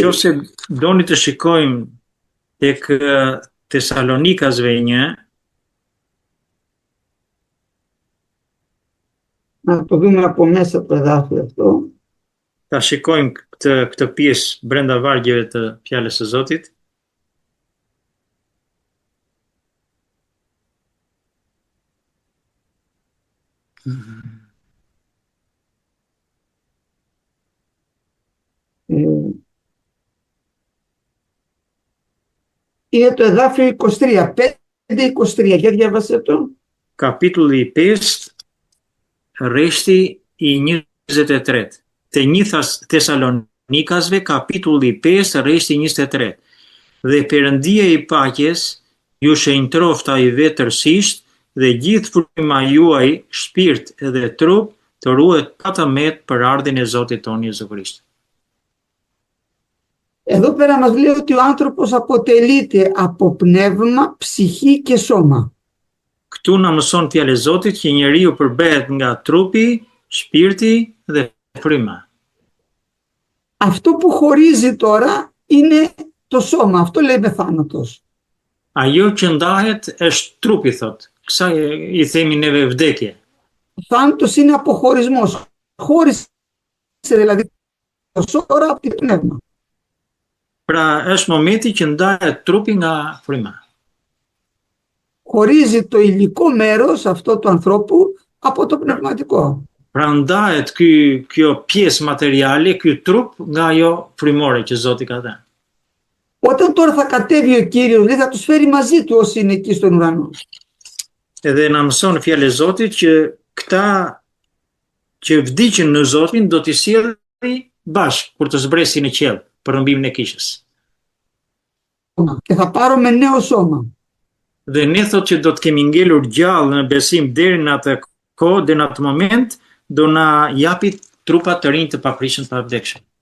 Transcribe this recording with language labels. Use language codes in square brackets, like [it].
[sq] Nëse doni të shikojmë tek Tesalonikasve 1, [el] να το δούμε από μέσα το εδάφιο αυτό, [sq] ta shikojmë këtë pjesë brenda vargjeve të fjalës së Zotit. [el] Είναι το εδάφιο 23, 5-23, για διάβασε το. [sq] Kapitulli 5, rreshti i 23. Te 1 Tesalonikasve, kapitulli 5, rreshti 23. Dhe Perëndia i paqes ju shenjtroft ai vetërsisht dhe gjithë fryma juaj, shpirt dhe trup, të ruhet patamet për ardhin e Zotit tonë Jezu Krisht. [el] Εδώ πέρα μας λέει ότι ο άνθρωπος αποτελείται από πνεύμα, ψυχή και σώμα. [sq] Këtu na mëson fjala e Zotit që njeriu përbehet nga trupi, shpirti dhe fryma. [el] Αυτό που χωρίζει τώρα είναι το σώμα. Αυτό λέει με θάνατος. [sq] Ajo që ndahet është trupi, thot. Kësaj i themi neve vdekje. [el] Ο θάνατος είναι αποχωρισμός. Χώρισε δηλαδή το σώμα τώρα από το πνεύμα. [sq] Pra është momenti që ndahet trupi nga fryma. [el] Χωρίζει το υλικό μέρος αυτό του ανθρώπου από το πνευματικό. [sq] Pra ndahet kjo pjesë materiale, ky trup nga ajo frymore që Zoti ka dhënë. [el] Όταν τώρα θα κατέβει ο Κύριος, λέει, θα τους φέρει μαζί του όσοι είναι εκεί στον ουρανό. [sq] Edhe na mëson fjalë e Zotit që këta që vdiqën në Zotin do t'i sjellë bashkë kur të zbresin në qiell për rrëmbimin e kishës. [el] Και θα πάρουμε νέο σώμα. [sq] Dhe ne thot që do të kemi ngelur gjallë në besim deri në atë kohë, deri në atë moment, do na japi trupa të rinj të paprishëm të pavdekshëm.